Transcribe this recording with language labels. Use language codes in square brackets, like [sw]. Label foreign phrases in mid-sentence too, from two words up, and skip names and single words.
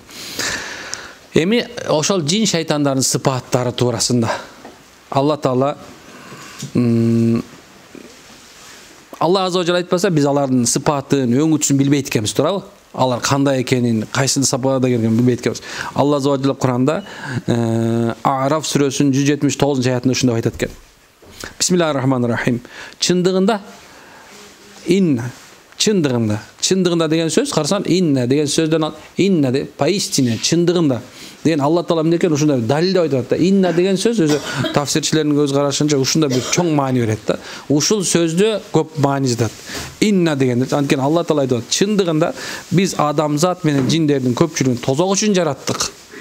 [ky] Эми ошол жин шайтандардын сыпаттары туурасында Алла Таала Алла [ar] عز وجل [ky] айтпаса, биз алардын сыпатын, өңүтүсүн билбейт экенбиз, туурабы? Алар кандай экенин, кайсы сапада келген билбейт экенбиз. Алла [ar] عز وجل [ky] Куранда А'раф сүрөсүнүн 179-аятында ушундай айтат экен. [ar] بسم الله الرحمن الرحيم. [ky] Чындыгында чындыгында деген сөз, карасаң, инна деген сөздөн ал, инна деп, поистине, чындыгында деген Алла Таала эмне экен ушундай далилдеп айтат да. Инна деген сөз өзү тафсирчилердин өз карашынча ушундай бир чоң маани берет да. Ушул сөздө көп маани жатат. Инна дегенде, анткени Алла Таала айтат, чындыгында биз адамзат менен жиндердин көпчүлүгүн тозок үчүн жараттык.